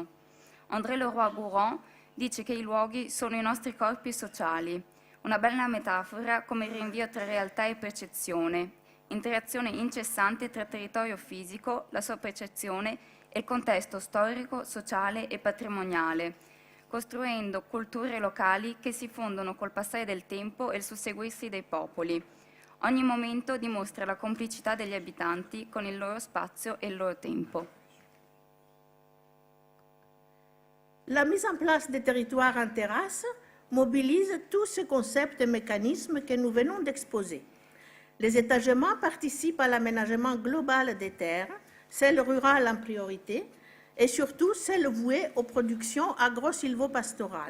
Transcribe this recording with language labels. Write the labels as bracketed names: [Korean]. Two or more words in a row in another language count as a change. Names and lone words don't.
[Italian] André Leroi-Gourhan dice che i luoghi sono i nostri corpi sociali, una bella metafora come il rinvio tra realtà e percezione, interazione incessante tra territorio fisico, la sua percezione e il contesto storico, sociale e patrimoniale, costruendo culture locali che si fondono col passare del tempo e il susseguirsi dei popoli. Ogni momento dimostra la complicità degli abitanti con il loro spazio e il loro tempo. [French] La mise en place des territoires en terrasse mobilise tous ces concepts et mécanismes que nous venons d'exposer. Les étagements participent à l'aménagement global des terres, celles rurales en priorité, et surtout celles vouées aux productions agro-silvopastorales.